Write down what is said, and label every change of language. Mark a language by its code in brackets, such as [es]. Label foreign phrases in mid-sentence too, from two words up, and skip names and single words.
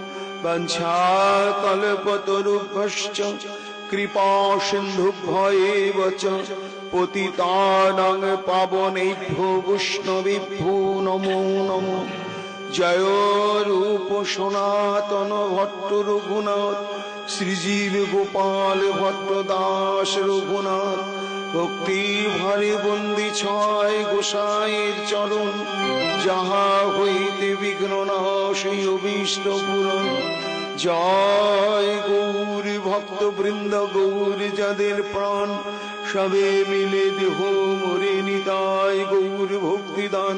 [sa] वंशाकल्पतरुभ्यश्च कृपा सिन्धुभ्यैव च पतितानां पावनेभ्यो वैष्णवेभ्यो नमो नमो [bn] জয় রূপ সনাতন ভট্ট রঘুনাথ শ্রীজীব গোপাল ভট্ট দাস রঘুনাথ ভক্তি ভরে বন্দি ছয় গোসাইয়ের চরণ, যাহা হইতে বিঘ্ন নাশই অভীষ্ট পূরণ। জয় গৌর ভক্ত বৃন্দ, গৌর যাদের প্রাণ, সবে মিলে দেহ মোরে নিতাই গৌর ভক্তিদান।